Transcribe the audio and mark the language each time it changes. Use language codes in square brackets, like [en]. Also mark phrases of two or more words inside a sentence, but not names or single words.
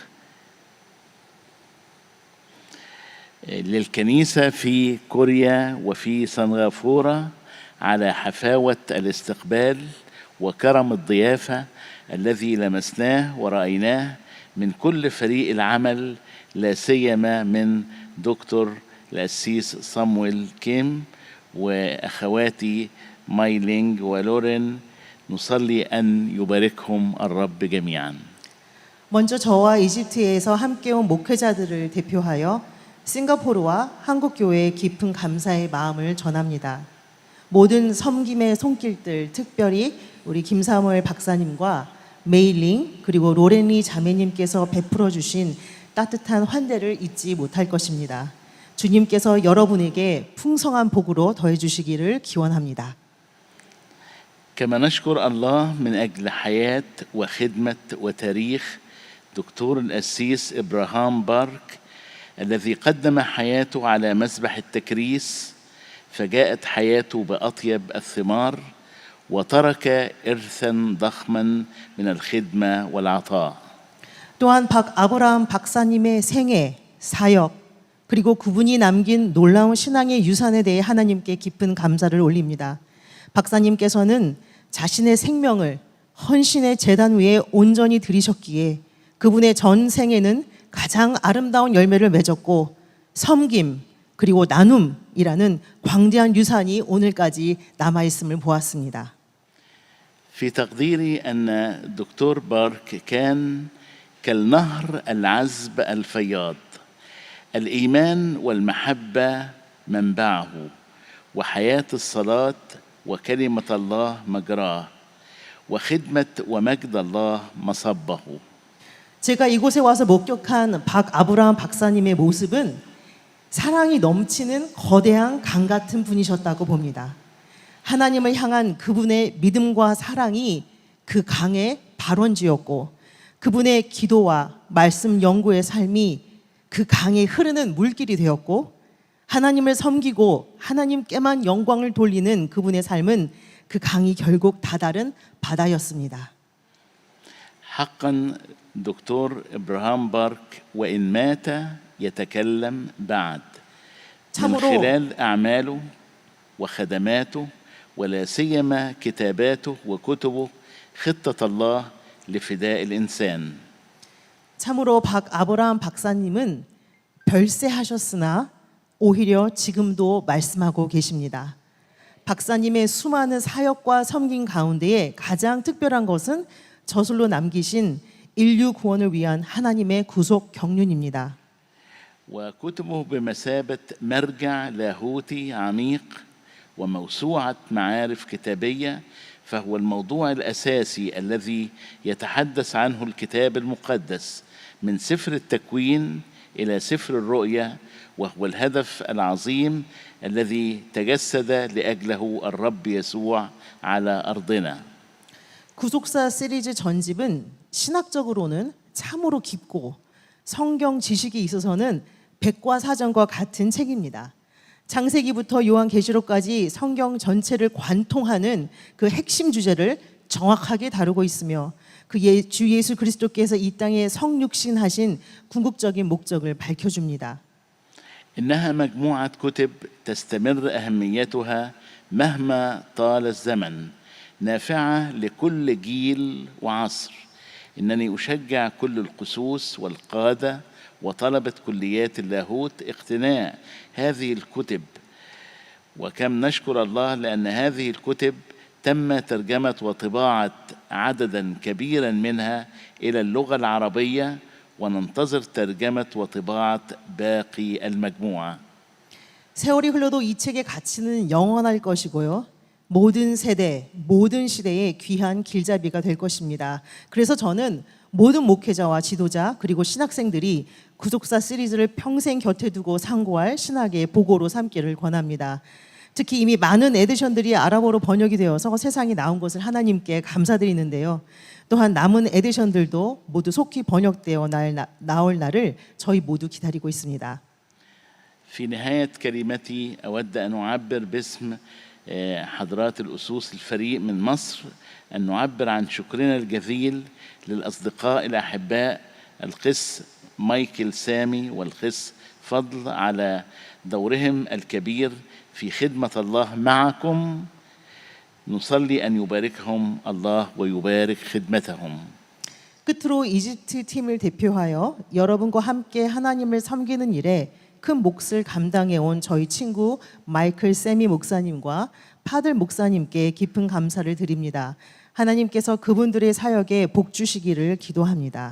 [ar] للكنيسة في كوريا وفي سنغافورة على حفاوة الاستقبال وكرم الضيافة الذي لمسناه ورأيناه من كل فريق العمل، لا سيما من دكتور القسيس صامويل كيم وأخواتي مايلينج ولورين. نصلي أن يباركهم الرب جميعا. [ko] 먼저 저와 이집트에서 함께 온 목회자들을 대표하여 싱가포르와 한국교회에 깊은 감사의 마음을 전합니다. 모든 섬김의 손길들, 특별히 우리 김사무엘 박사님과 메일링 그리고 로렌리 자매님께서 베풀어 주신 따뜻한 환대를 잊지 못할 것입니다. 주님께서 여러분에게 풍성한 복으로 더해 주시기를 기원합니다. [ar] كما نشكر الله من أجل حياة وخدمة وتاريخ دكتور القسيس إبراهام بارك الذي قدم حياته على مذبح التكريس فجاءت حياته بأطيب الثمار وترك إرثا ضخما من الخدمة والعطاء. [ko] 또한 박 아브라함 박사님의 생애, 사역, 그리고 그분이 남긴 놀라운 신앙의 유산에 대해 하나님께 깊은 감사를 올립니다. 박사님께서는 자신의 생명을 헌신의 제단 위에 온전히 드리셨기에 그분의 전 생에는 가장 아름다운 열매를 맺었고 섬김 그리고 나눔이라는 광대한 유산이 오늘까지 남아있음을 보았습니다. [ar] في تقديري أن الدكتور بارك كان كالنهر العذب الفياض الإيمان والمحبة منبعه وحياة الصلاة وكلمة الله مجراه وخدمة ومجد الله مصبه. [ko] 제가 이곳에 와서 목격한 박 아브라함 박사님의 모습은 사랑이 넘치는 거대한 강 같은 분이셨다고 봅니다. 하나님을 향한 그분의 믿음과 사랑이 그 강의 발원지였고 그분의 기도와 말씀 연구의 삶이 그 강에 흐르는 물길이 되었고 하나님을 섬기고 하나님께만 영광을 돌리는 그분의 삶은 그 강이 결국 다다른 바다였습니다. [ar] حقا دكتور إبراهام بارك وإن مات يتكلم بعد من [ko] 참으로 [ar] خلال أعماله وخدماته ولا سيما كتاباته وكتبه خطة الله لفداء الإنسان. [ko] 참으로 아브라함 박사님은 별세하셨으나 오히려 지금도 말씀하고 계십니다. 박사님의 수많은 사역과 섬김 가운데에 가장 특별한 것은 저술로 남기신 인류 구원을 위한 하나님의 구속 경륜입니다. [ar] وكتبه بمثابة مرجع لاهوتي عميق وموسوعة معارف كتابية فهو الموضوع الأساسي الذي يتحدث عنه الكتاب المقدس من سفر التكوين إلى سفر الرؤيا وهو الهدف العظيم الذي تجسد لأجله الرب يسوع على أرضنا. [ko] 구속사 시리즈 전집은 신학적으로는 참으로 깊고 성경 지식이 있어서는 백과사전과 같은 책입니다. 창세기부터 요한계시록까지 성경 전체를 관통하는 그 핵심 주제를 정확하게 다루고 있으며 주 예수 그리스도께서 이 땅에 성육신하신 궁극적인 목적을 밝혀줍니다. [ar] إنها مجموعة كتب تستمر أهميتها مهما طال الزمن نافعة لكل جيل وعصر. إنني أشجع كل القسوس والقادة وطلبة كليات اللاهوت اقتناء هذه الكتب وكم نشكر الله لأن هذه الكتب تم ترجمة وطباعة عددا كبيرا منها إلى اللغة العربية وننتظر ترجمة وطباعة باقي المجموعة. [ko] 세월이 흘러도 이 책의 가치는 영원할 것이고요. 모든 세대, 모든 시대의 귀한 길잡이가 될 것입니다. 그래서 저는 모든 목회자와 지도자 그리고 신학생들이 구속사 시리즈를 평생 곁에 두고 상고할 신학의 보고로 삼기를 권합니다. 특히 이미 많은 에디션들이 아랍어로 번역이 되어서 세상에 나온 것을 하나님께 감사드리는데요. 또한 남은 에디션들도 모두 속히 번역되어 나올 날을 저희 모두 기다리고 있습니다. [ar] في نهاية كلمتي أود أن أعبر باسم حضرات الأسوس الفريق من مصر أن نعبر عن شكرنا الجزيل للأصدقاء الأحباء القس مايكل سامي والقس فضل على دورهم الكبير في خدمة الله معكم. نصلي أن يباركهم الله ويبارك خدمتهم. [ko] 끝으로 이집트 팀을 대표하여 여러분과 함께 하나님을 섬기는 일에 큰 몫을 감당해온 저희 친구 마이클 세미 목사님과 파들 목사님께 깊은 감사를 드립니다. 하나님께서 그분들의 사역에 복 주시기를 기도합니다.